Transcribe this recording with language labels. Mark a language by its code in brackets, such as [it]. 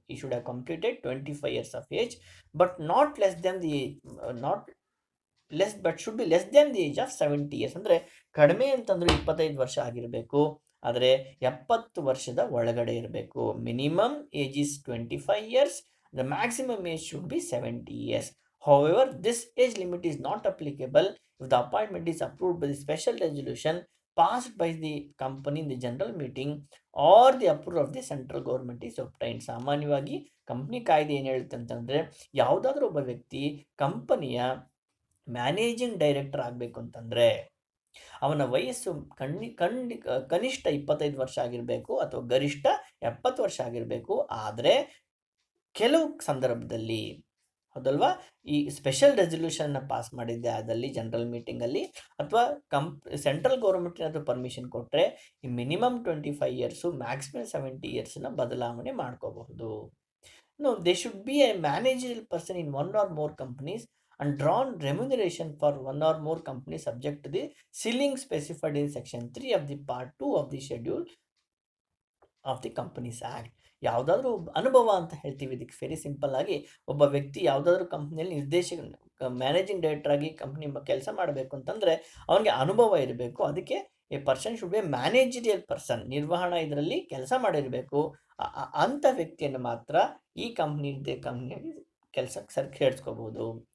[en] He should have completed 25 years of age but not less than the not less but should be less than the age of 70 years. [kn] ಅಂದರೆ ಕಡಿಮೆ ಅಂತಂದ್ರೆ 25 ವರ್ಷ ಆಗಿರಬೇಕು, ಆದರೆ 70 ವರ್ಷದ ಒಳಗಡೆ ಇರಬೇಕು. [en] Minimum age is 25 years, the maximum age should be 70 years. However, this age limit is not applicable if the appointment is approved by the special resolution passed by the company in the general meeting or the approval of the central government is obtained. [kn] ಸಾಮಾನ್ಯವಾಗಿ company ಕಾಯ್ದೆ ಏನು ಹೇಳುತ್ತೆ ಅಂತಂದರೆ, ಯಾವುದಾದ್ರೂ ಒಬ್ಬ ವ್ಯಕ್ತಿ ಕಂಪನಿಯ managing director ಆಗಬೇಕು ಅಂತಂದರೆ ಅವನ ವಯಸ್ಸು ಕನಿಷ್ಠ 25 ವರ್ಷ ಆಗಿರಬೇಕು ಅಥವಾ ಗರಿಷ್ಠ 70 ವರ್ಷ ಆಗಿರಬೇಕು. ಆದರೆ ಕೆಲವು ಸಂದರ್ಭದಲ್ಲಿ, ಹೌದಲ್ವಾ, ಈ ಸ್ಪೆಷಲ್ ರೆಸಲ್ಯೂಷನ್ನ ಪಾಸ್ ಮಾಡಿದ್ದೆ ಆದಲ್ಲಿ ಜನರಲ್ ಮೀಟಿಂಗಲ್ಲಿ ಅಥವಾ ಸೆಂಟ್ರಲ್ ಗೌರ್ಮೆಂಟ್ ಏನಾದರೂ ಪರ್ಮಿಷನ್ ಕೊಟ್ಟರೆ ಈ ಮಿನಿಮಮ್ 25 ಇಯರ್ಸು ಮ್ಯಾಕ್ಸಿಮಮ್ 70 ಇಯರ್ಸನ್ನ ಬದಲಾವಣೆ ಮಾಡ್ಕೋಬಹುದು. [en] They should be a managerial person in one or more companies and drawn remuneration for one or more companies subject to the ceiling specified in section 3 of the part 2 of the schedule of the Companies Act. [kn] ಯಾವುದಾದ್ರೂ ಅನುಭವ ಅಂತ ಹೇಳ್ತೀವಿ ಇದಕ್ಕೆ. Very simple ಆಗಿ, ಒಬ್ಬ ವ್ಯಕ್ತಿ ಯಾವುದಾದ್ರೂ ಕಂಪ್ನಿಯಲ್ಲಿ ಮ್ಯಾನೇಜಿಂಗ್ ಡೈರೆಕ್ಟರ್ ಆಗಿ ಕಂಪ್ನಿ ಕೆಲಸ ಮಾಡಬೇಕು ಅಂತಂದರೆ ಅವನಿಗೆ ಅನುಭವ ಇರಬೇಕು. [en] ಅದಕ್ಕೆ a person should be a managerial person, [kn] ನಿರ್ವಹಣಾ ಇದರಲ್ಲಿ ಕೆಲಸ ಮಾಡಿರಬೇಕು. ಅಂಥ ವ್ಯಕ್ತಿಯನ್ನು ಮಾತ್ರ ಈ ಕಂಪ್ನಿಯಲ್ಲಿ ಕೆಲಸಕ್ಕೆ ಸೇರಿಸ್ಕೋಬಹುದು.